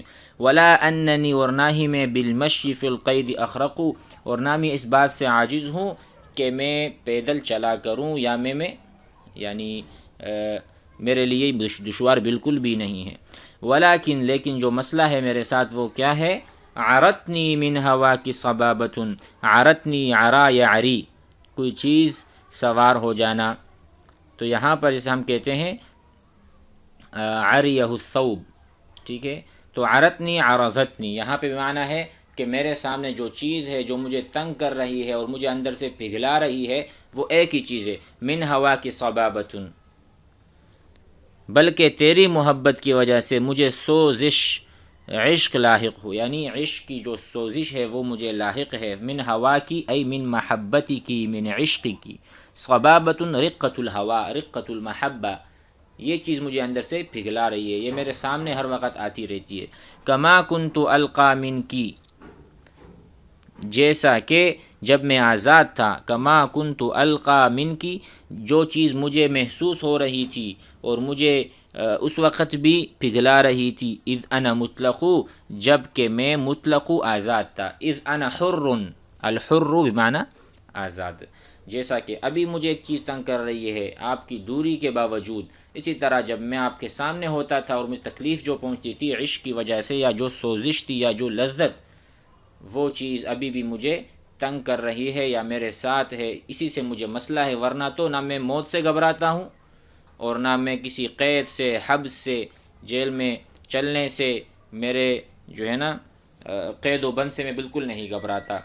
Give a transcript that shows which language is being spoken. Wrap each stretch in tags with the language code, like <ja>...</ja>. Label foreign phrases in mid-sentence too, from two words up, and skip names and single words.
<ar>ولا اننی</ar> <ur>اور نہ ہی میں</ur> <ar>بالمشی فی القید اخرق</ar> <ur>اور نہ میں اس بات سے عاجز ہوں کہ میں پیدل چلا کروں یا میں یعنی میرے لیے دشوار بالکل بھی نہیں ہے۔ ولیکن لیکن جو مسئلہ ہے میرے ساتھ وہ کیا ہے،</ur> <ar>عرتنی من ہوا کی صبابۃ، عرتنی عرا</ar> <ur>یا عری کوئی چیز سوار ہو جانا، تو یہاں پر جسے ہم کہتے ہیں</ur> <ar>عریہ الثوب،</ar> <ur>ٹھیک ہے، تو</ur> <ar>عرتنی عرضتنی</ar> <ur>یہاں پہ معنی ہے کہ میرے سامنے جو چیز ہے جو مجھے تنگ کر رہی ہے اور مجھے اندر سے پگھلا رہی ہے وہ ایک ہی چیز ہے،</ur> <ar>من ہوا کی صبابۃ،</ar> <ur>بلکہ تیری محبت کی وجہ سے مجھے سوزش عشق لاحق ہو، یعنی عشق کی جو سوزش ہے وہ مجھے لاحق ہے،</ur> <ar>من ہوا کی ای من محبتی کی، من عشق کی، صبابۃ رقۃ الہوا، رقۃ المحبہ،</ar> <ur>یہ چیز مجھے اندر سے پگھلا رہی ہے، یہ میرے سامنے ہر وقت آتی رہتی ہے۔</ur> <ar>کما کنت القی من کی،</ar> <ur>جیسا کہ جب میں آزاد تھا،</ur> <ar>کما کنت القی من کی</ar> <ur>جو چیز مجھے محسوس ہو رہی تھی اور مجھے اس وقت بھی پگھلا رہی تھی،</ur> <ar>اذ انا مطلق</ar> <ur>جب کہ میں مطلق آزاد تھا،</ur> <ar>اذ انا حر، الحر</ar> <ur>بمعنی آزاد، جیسا کہ ابھی مجھے ایک چیز تنگ کر رہی ہے آپ کی دوری کے باوجود، اسی طرح جب میں آپ کے سامنے ہوتا تھا اور مجھے تکلیف جو پہنچتی تھی عشق کی وجہ سے یا جو سوزش تھی یا جو لذت، وہ چیز ابھی بھی مجھے تنگ کر رہی ہے یا میرے ساتھ ہے، اسی سے مجھے مسئلہ ہے، ورنہ تو نہ میں موت سے گھبراتا ہوں اور نہ میں کسی قید سے، حبس سے، جیل میں چلنے سے، میرے جو ہے نا قید و بند سے میں بالکل نہیں گھبراتا۔</ur>